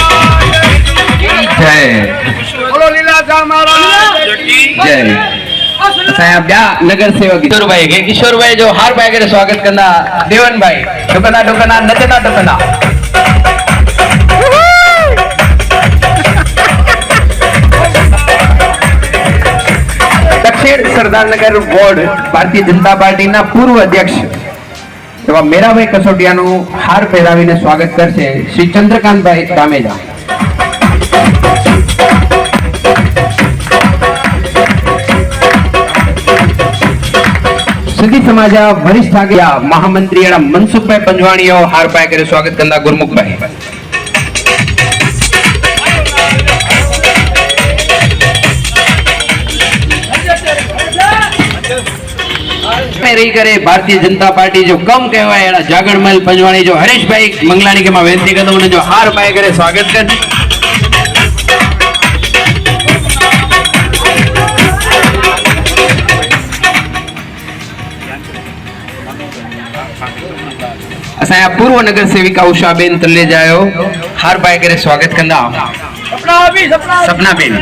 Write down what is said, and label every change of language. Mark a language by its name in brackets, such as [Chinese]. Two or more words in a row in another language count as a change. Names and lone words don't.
[Sindhi] जय जय असांजा ॿिया नगर सेवक किशोर भाई जो हार पाए करे स्वागत कंदा देवन भाई डुकंदा डुकंदा नचंदा टुकंदा। [Gujarati] દક્ષિણ સરદાર નગર વોર્ડ ભારતીય જનતા પાર્ટી ના પૂર્વ અધ્યક્ષ એવં મેરાભાઈ કસોટિયા નુ હાર પહેરાવીને સ્વાગત કરશે શ્રી ચંદ્રકાંત ભાઈ દામેજા। [Sindhi] सिंधी समाज वरिष्ठ आज्ञा महामंत्री मनसुख भाई पंजवाणी हार पाए करे स्वागत कंदा गुरमुख भाई। रही करे भारतीय जनता पार्टी जो कम कहवाय जागरणमल पंजवाणी जो हरीश भाई मंगलानी के मां वेनती कंदो उन जो हार पाए करे स्वागत कर। असांजा पूर्व नगर सेविका उषाबेन तलेजायो हार पाए करे स्वागत कंदा सपना बेन।